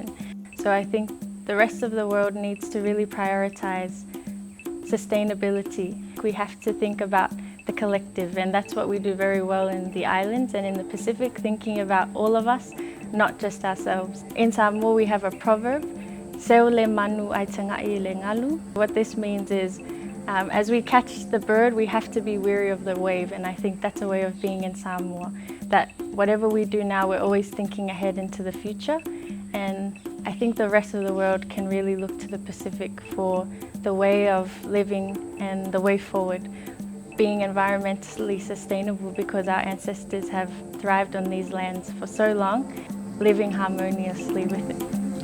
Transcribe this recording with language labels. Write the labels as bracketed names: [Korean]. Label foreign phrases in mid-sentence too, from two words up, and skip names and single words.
[English] So I think the rest of the world needs to really prioritize sustainability. We have to think about the collective, and that's what we do very well in the islands and in the Pacific, thinking about all of us, not just ourselves. In Samoa, we have a proverb, [Samoan] "Seu le manu ai tangai le ngalu." [English] What this means is, As we catch the bird, we have to be wary of the wave, and I think that's a way of being in Samoa, that whatever we do now, we're always thinking ahead into the future. And I think the rest of the world can really look to the Pacific for the way of living and the way forward, being environmentally sustainable, because our ancestors have thrived on these lands for so long, living harmoniously with it.